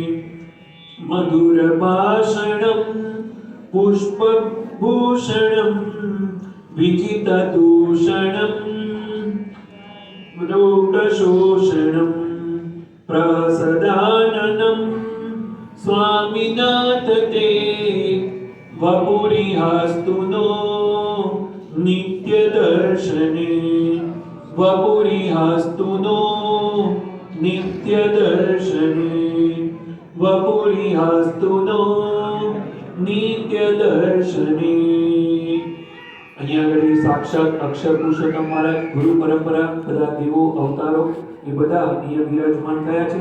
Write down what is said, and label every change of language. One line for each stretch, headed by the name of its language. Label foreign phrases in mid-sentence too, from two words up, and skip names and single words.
Sanskrit: मधुरभाषणं पुष्पभूषणं विजितदूषणं रोगशोषणं प्रसदाननं स्वामिनाथ ते वपुरिहास्तु नो नित्यदर्शने. वपुरिहास्तु नो नित्य नित्यदर्शने वपुरिहास्तु नो नित्यदर्शने।
Gujarati: અહીંયા આગળ સાક્ષાત અક્ષર પુરુષોત્તમ મહારાજ, ગુરુ પરંપરા, બધા દેવો અવતારો એ બધા અહીંયા વિરાજમાન થયા છે।